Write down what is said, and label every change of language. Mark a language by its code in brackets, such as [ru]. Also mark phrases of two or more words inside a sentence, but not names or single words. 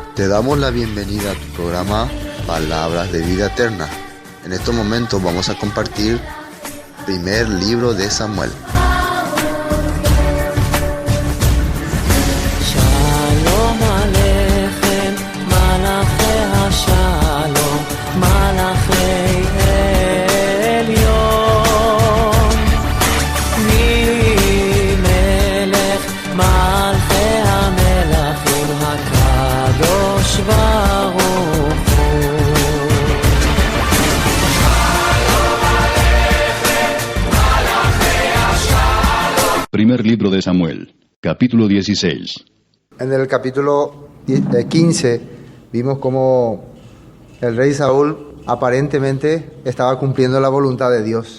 [es] damos la bienvenida a tu programa Palabras de Vida Eterna. En estos momentos vamos a compartir primer libro de Samuel. [he] שלום עליכם, מלאכי השלום, מלאכי עליון, מלך מלכי המלכים, הקדוש ברוך הוא. [es] Primer libro de Samuel, capítulo 16. En el capítulo 15 vimos cómo el rey Saúl aparentemente estaba cumpliendo la voluntad de Dios.